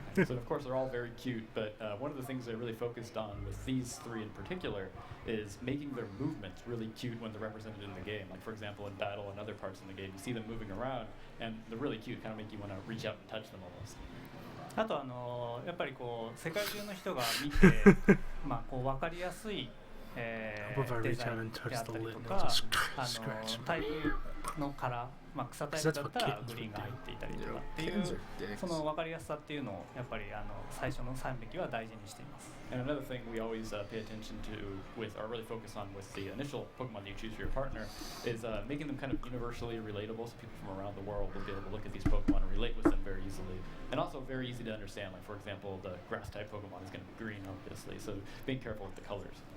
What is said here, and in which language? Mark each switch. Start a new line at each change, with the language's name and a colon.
English: So of course they're all very cute, but one of the things they're really focused on with these 3 in particular is making their movements really cute when they're represented in the game. Like for example in battle and other parts in the game, you see see them moving around, and they're really cute. Kind of make you want to reach out and touch them almost.
Japanese: あとやっぱりこう世界中の人が見てまあこう分かりやすい、デザインであったりとかタイプのカラー、まあ、草タイプだったらグリーンが入っていたりとかっていうその分かりやすさっていうのをやっぱり最初の3匹は大事にしています。
English: And another thing we always pay attention to with, or really focus on with the initial Pokemon that you choose for your partner, is making them kind of universally relatable, so people from around the world will be able to look at these Pokemon and relate with them very easily. And also very easy to understand. Like for example, the grass-type Pokemon is going to be green, obviously, so being careful with the colors.